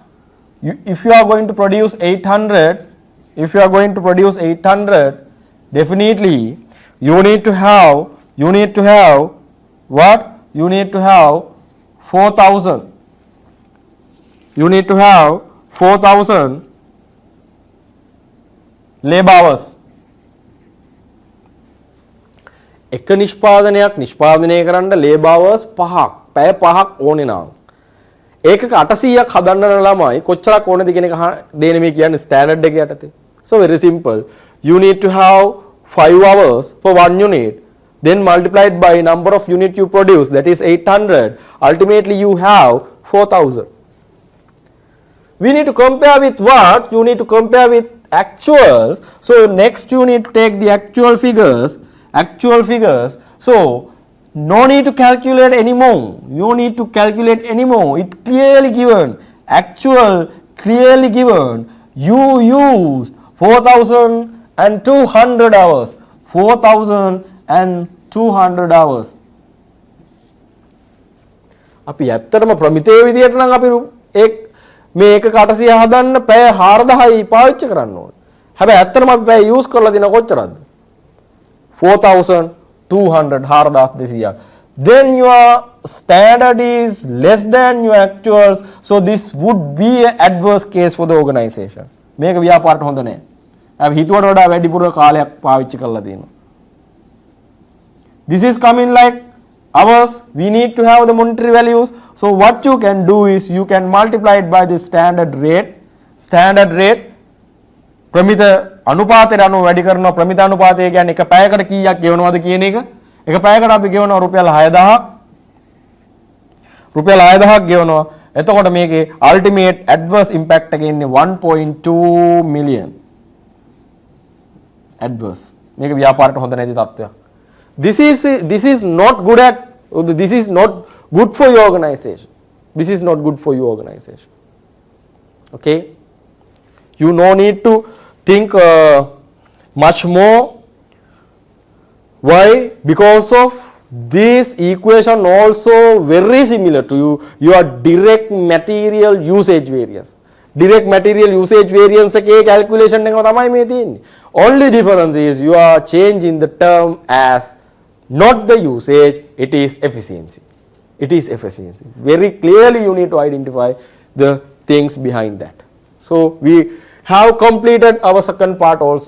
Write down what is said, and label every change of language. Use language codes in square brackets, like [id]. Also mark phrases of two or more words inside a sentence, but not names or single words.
[en] If you are going to produce 800, definitely you need to have what? You need to have 4,000. You need to have 4,000 labor hours. [si] එක නිෂ්පාදනයක් නිෂ්පාදනය කරන්න [en] labor hours [si] 5ක් පැය 5ක් ඕනේ නම් ඒකක 800ක් හදන්න ළමයි කොච්චරක් ඕනේද කියන එක දෙන්නේ මේ කියන්නේ ස්ටෑන්ඩඩ් එක යටතේ. [en] So very simple. You need to have 5 hours for one unit, then multiplied by number of unit you produce, that is 800. Ultimately you have 4,000. We need to compare with what? You need to compare with actuals. So next you need to take the actual figures. So no need to calculate anymore. You need to calculate anymore. It clearly given. Actual clearly given. You use 4,200 hours. 4,200 hours. [si] අපි ඇත්තටම ප්‍රමිතයේ විදියට නම් අපි මේ එක 800 හදන්න පැය 4000යි පාවිච්චි කරන්න ඕනේ. හැබැයි ඇත්තටම අපි පැය යූස් කරලා දින කොච්චරද? 4,200 4,200. [en] Then your standard is less than your actuals, so this would be an adverse case for the organization. [si] මේක ව්‍යාපාරට හොඳ නැහැ. අපි හිතුවට වඩා වැඩිපුර කාලයක් පාවිච්චි කරලා තියෙනවා. [en] This is coming like hours. We need to have the monetary values. So what you can do is you can multiply it by the standard rate. [si] ප්‍රමිත අනුපාතයට අනුව වැඩි කරනවා. ප්‍රමිත අනුපාතය කියන්නේ එක පැයකට කීයක් ගෙවනවද කියන එක. එක පැයකට අපි ගෙවනවා රුපියල් 6,000ක්. රුපියල් 6,000ක් ගෙවනවා. එතකොට මේකේ [en] ultimate adverse impact [si] එක ඉන්නේ 1.2 million. adverse. මේක ව්‍යාපාරයට හොඳ නැති තත්ත්වයක්. [en] This is not good for your organization. This is not good for your organization. Okay? You no need to think much more. Why? Because of this equation also very similar to your direct material usage variance. Direct material usage variance [si] එකේ calculation එක තමයි මේ තියෙන්නේ. [en] Only difference is you are changing the term as not the usage, it is efficiency. Very clearly you need to identify the things behind that. So we have completed our second part also.